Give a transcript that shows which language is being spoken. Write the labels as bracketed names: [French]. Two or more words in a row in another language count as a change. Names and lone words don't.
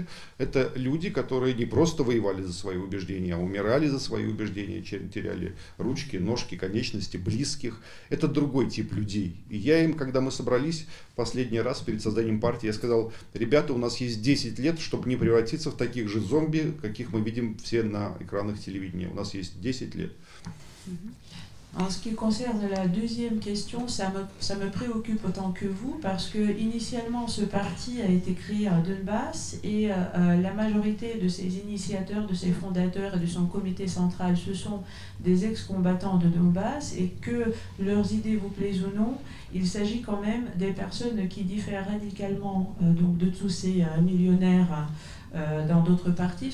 [Russian] Это люди, которые не просто воевали за свои убеждения, а умирали за свои убеждения, теряли ручки, ножки, конечности, близких. Это другой тип людей. И я им, когда мы собрались последний раз перед созданием партии, я сказал: ребята, у нас есть 10 лет, чтобы не превратиться в таких же зомби, каких мы видим все на экранах телевидения. У нас есть 10 лет. [French] En ce qui concerne la deuxième question, ça me préoccupe autant que vous, parce que initialement ce parti a été créé à Donbass et la majorité de ses initiateurs, de ses fondateurs et de son comité central, ce sont des ex-combattants de Donbass, et que leurs idées vous plaisent ou non, il s'agit quand même des personnes qui diffèrent radicalement donc de tous ces millionnaires dans d'autres partis.